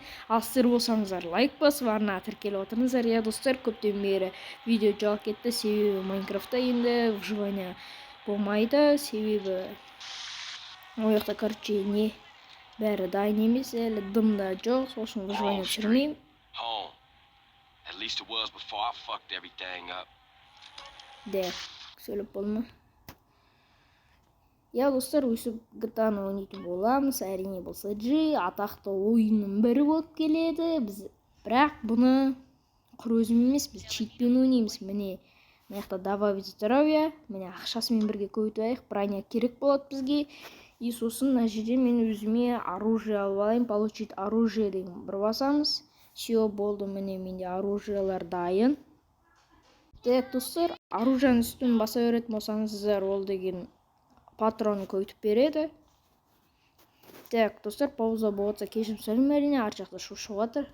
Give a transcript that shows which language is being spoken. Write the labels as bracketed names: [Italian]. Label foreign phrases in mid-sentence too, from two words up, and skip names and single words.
[Kazakh] Ал сіздер болсаңыздар лайк басып, арна тіркеліп отырыңыздар. Я достар, көптен бері видео жалып кетті, себебі Майнкрафтта енді выживание болмайды, себебі ояқта, короче, не бәрі дайын емес, әлі дымда жоқ, сосын выживание түсірмеймін. [English] Home. At least it was before I fucked everything up. [Kazakh] Де, сөйлеп болма. Я достар, өсіп GTA-ны ойнайтын боламыз. Әрине бұл CG атақты ойынның бірі болып келеді. Біз бірақ бұны құр өзім емес, біз читпен ойнаймыз. Міне, мынаяқта [Russian] добавить здоровье, [Kazakh] міне ақшасымен бірге көбейтіп, броня керек болады бізге. И сосын мына жерде мен өзіме оружие алып алайын, [Russian] получить оружие [Kazakh] деген бір басамыз. Все болды, міне менде оружиелар дайын. Так, достар, оружияның үстін баса беретін болсаңыздар, ол деген патронын көйтіп береді. Так, достар, пауза болса кешірім сұраймын әрине, ар жақта шу шығып жатыр.